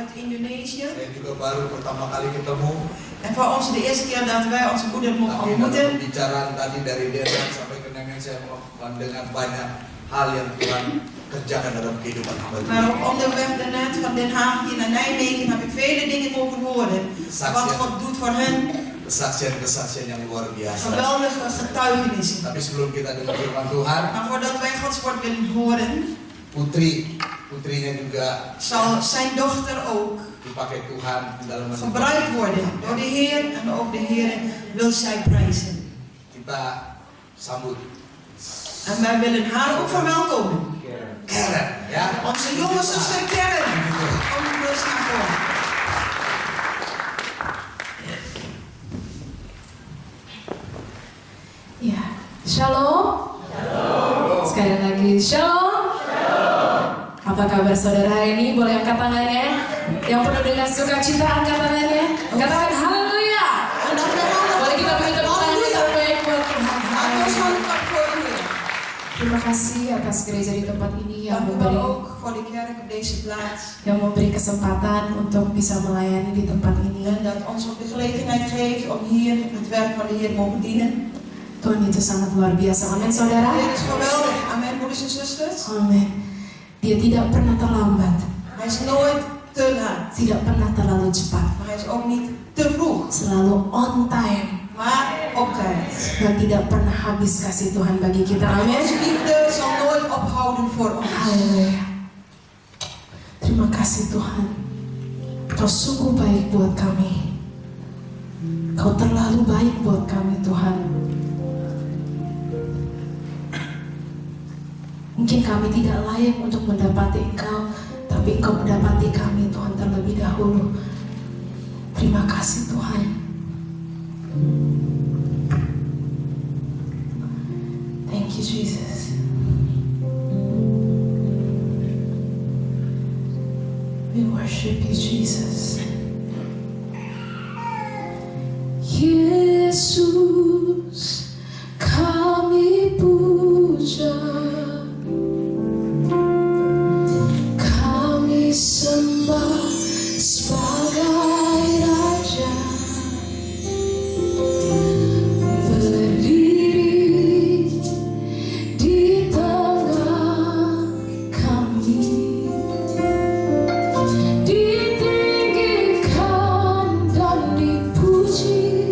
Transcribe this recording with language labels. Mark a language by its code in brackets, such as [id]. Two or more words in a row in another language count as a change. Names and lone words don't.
[nl] Indonesië. [id] Saya juga baru pertama kali ketemu. [nl] En voor ons de eerste keer dat wij onze moeder mogen ontmoeten. [id] Pembicaraan tadi dari Denmark sampai ke Nengen, saya mendengar banyak hal yang Tuhan kerjakan dalam kehidupan hamba Tuhan. [nl] Maar op onderweg daarnet van Den Haag hier naar Nijmegen heb ik vele dingen mogen horen. Wat God doet voor hen. [id] Kesaksian-kesaksian yang luar biasa. [nl] Geweldige getuigenissen. [id] Tapi sebelum kita dengar firman Tuhan, [nl] Maar voordat wij Gods woord willen horen, [id] putrinya juga [nl] zal zijn dochter ook [id] dipakai Tuhan dalam [nl] gebruikt worden door de Heer en ook de Heer wil zij prijzen. [id] Kita sambut. [nl] En wij willen haar ook verwelkomen. [id] Karen, ya. [nl] Onze jonge zuster Karen. Kom rust naar voren. [id] Ya, shalom. Shalom. Sekali lagi shalom. Shalom. Apa kabar saudara hari ini? Boleh angkat tangannya? Yang penuh dengan sukacita angkat tangannya. Katakan haleluya. Boleh kita beri tepuk tangan yang terbaik buat Tuhan. Terima kasih atas gereja di tempat ini yang memberi kesempatan untuk bisa melayani di tempat ini. [nl] En dat ons ook de gelegenheid geeft om hier het werk van de Heer mogen dienen. [id] Tuhan itu sangat luar biasa. Amin saudara. [nl] Dit is geweldig. Amen, broeders en zusters. [id] Amin. Dia tidak pernah terlambat. [nl] Hij is nooit te laat. [id] Tidak pernah terlalu cepat. [nl] Maar hij is ook niet te vroeg. [id] Selalu [en] on time. [nl] Maar op tijd. [id] Dan tidak pernah habis kasih Tuhan bagi kita. Amin. [nl] Onze liefde zal nooit ophouden voor ons. [id] Haleluya. Terima kasih Tuhan. Kau sungguh baik buat kami. Kau terlalu baik buat kami Tuhan. Mungkin kami tidak layak untuk mendapati Engkau, tapi Engkau mendapati kami Tuhan terlebih dahulu. Terima kasih Tuhan. [en] Thank you Jesus. We worship you Jesus. [id] Yesus kami puja. Sembah sebagai Raja, berdiri di tengah kami, ditinggikan dan dipuji.